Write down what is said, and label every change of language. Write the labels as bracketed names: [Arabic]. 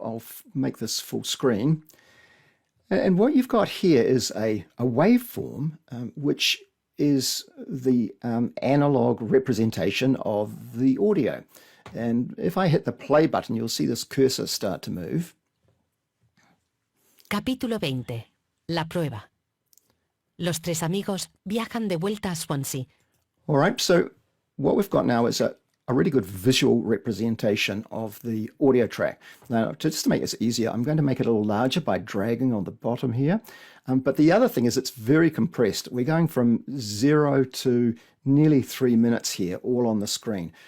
[English] I'll make this full screen. And what you've got here is a waveform, which is the analog representation of the audio. And if I hit the play button, you'll see this cursor start to move. [Spanish] Capítulo 20. La prueba. Los tres amigos viajan de vuelta a Swansea. [English] All right, so what we've got now is a really good visual representation of the audio track. Now, just to make this easier, I'm going to make it a little larger by dragging on the bottom here. But the other thing is it's very compressed. We're going from 0 to nearly 3 minutes here, all on the screen.